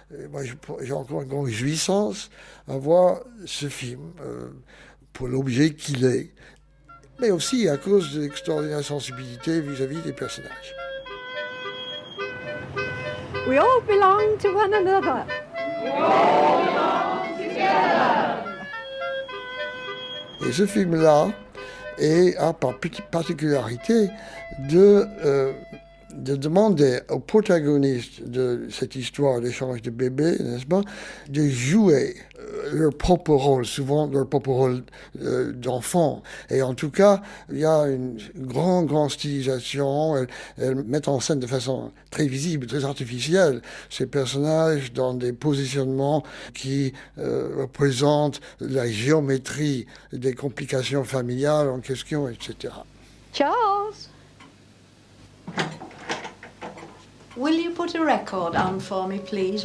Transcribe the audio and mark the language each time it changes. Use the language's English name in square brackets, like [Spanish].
[French] Moi, j'ai encore une grande jouissance à voir ce film pour l'objet qu'il est, mais aussi à cause de l'extraordinaire sensibilité vis-à-vis des personnages. [English] We all belong to one another. We all belong together. [French] Et ce film-là a par petite particularité de demander aux protagonistes de cette histoire d'échange de bébés, n'est-ce pas, de jouer leur propre rôle, souvent leur propre rôle d'enfant. Et en tout cas, il y a une grande stylisation. Elles mettent en scène de façon très visible, très artificielle, ces personnages dans des positionnements qui représentent la géométrie des complications familiales en question, etc. [English] Charles! Will you put a record on for me, please?